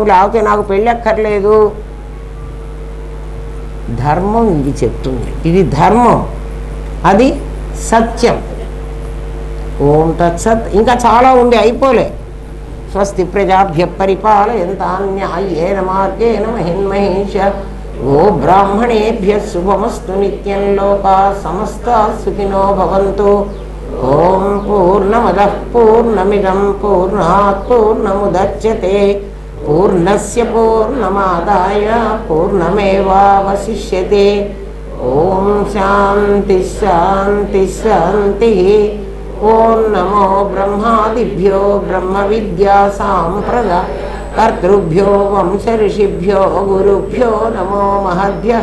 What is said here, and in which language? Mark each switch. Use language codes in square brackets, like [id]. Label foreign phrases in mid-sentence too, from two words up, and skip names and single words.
[te] లేకపోతే నాకు పెళ్ళి అక్కర్లేదు. ధర్మం ఇది చెప్తుంది. ఇది ధర్మం, అది సత్యం. [sa] ओं तत्सत्. [te] ఇంకా చాలా ఉంది, అయిపోలే. [sa] स्वस्ति प्रजाभ्य परिपालयन्तान्यायेन मार्गेण महिन्महेष. ओ ब्राह्मणेभ्य शुभमस्तु नित्यम्. लोका समस्ता सुखिनो भवन्तु. ओं पूर्णमदः पूर्णमिदं पूर्णात् पूर्णमुदच्यते. पूर्णस्य पूर्णमादाय पूर्णमेवावशिष्यते. ओं शान्ति शान्ति शान्ति. ओं नमो ब्रह्मादिभ्यो ब्रह्म विद्या सम्प्रदाय कर्तृभ्यो वंश ऋषिभ्यो गुरुभ्यो नमो महद्भ्यः.